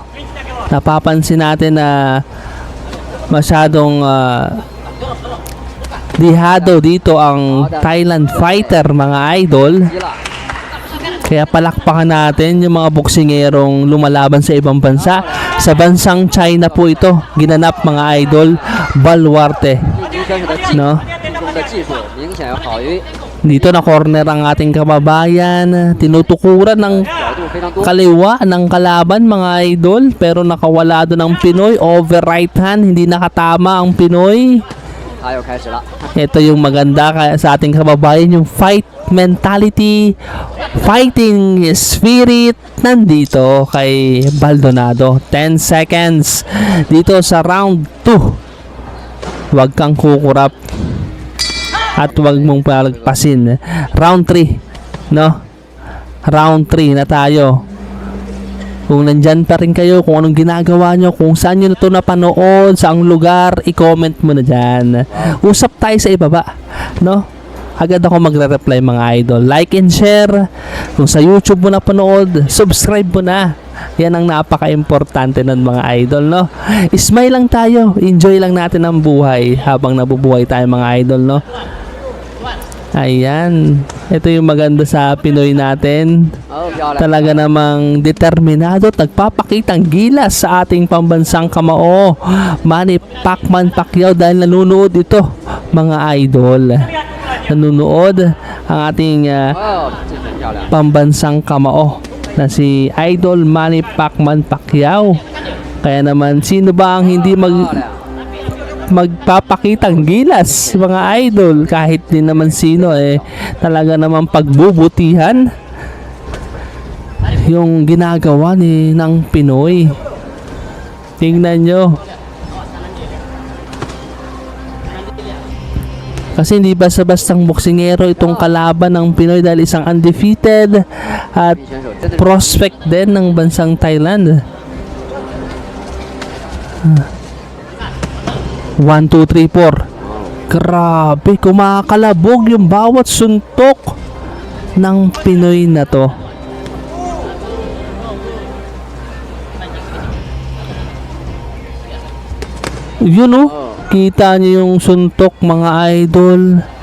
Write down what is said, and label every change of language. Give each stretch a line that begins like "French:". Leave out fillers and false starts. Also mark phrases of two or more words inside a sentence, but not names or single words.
Filipino: Napapansin natin na masyadong dihado dito ang Thailand fighter mga idol. Kaya palakpakan natin yung mga boksingerong lumalaban sa ibang bansa. Sa bansang China po ito ginanap mga idol, baluarte, no?
Chinese: 显要好，因为
Filipino: Dito na corner ang ating kababayan. Tinutukuran ng
Chinese: 角度非常多。
Filipino: kaliwa ng kalaban mga idol. Pero nakawala doon ang Pinoy.
English: Over right hand.
Filipino: Hindi nakatama ang Pinoy.
Chinese: 他又开始了，
Filipino: Ito yung maganda sa ating kababayan.
English: Yung fight mentality, fighting spirit
Filipino: nandito kay Baldonado. 10 seconds dito sa round 2. Huwag kang kukurap at huwag mong palagpasin. Round 3, no? Round 3 na tayo. Kung nandyan pa rin kayo, kung anong ginagawa nyo, kung saan nyo na ito napanood, saang lugar, i-comment mo na dyan. Usap tayo sa ibaba, no? Agad ako magre-reply mga idol.
English: Like and share.
Filipino: Kung sa YouTube mo napanood, subscribe mo na. Yan ang napaka-importante ng mga idol, no? Smile lang tayo. Enjoy lang natin ang buhay habang nabubuhay tayo mga idol, no? Ayan. Ito yung maganda sa Pinoy natin.
Chinese: 哦，漂亮。
Filipino: Talaga namang determinado at nagpapakitang gilas sa ating pambansang kamao. Manny Pacquiao dahil nanonood ito mga idol. Nanonood ang ating
Chinese: 哦，这很漂亮。
Filipino: pambansang kamao na si Idol Manny Pacquiao. Kaya naman sino ba ang hindi
Chinese: 漂亮。
Filipino: magpapakitang gilas mga idol kahit din naman sino talaga naman pagbubutihan yung ginagawa ng Pinoy. Tingnan nyo kasi hindi basta-bastang boksingero itong kalaban ng Pinoy dahil isang undefeated at
Chinese: 选手真的
Filipino: prospect din ng bansang Thailand. 1, 2, 3, 4. Grabe, kumakalabog yung bawat suntok ng Pinoy na to. Yun oh, kita niyo yung suntok mga idol.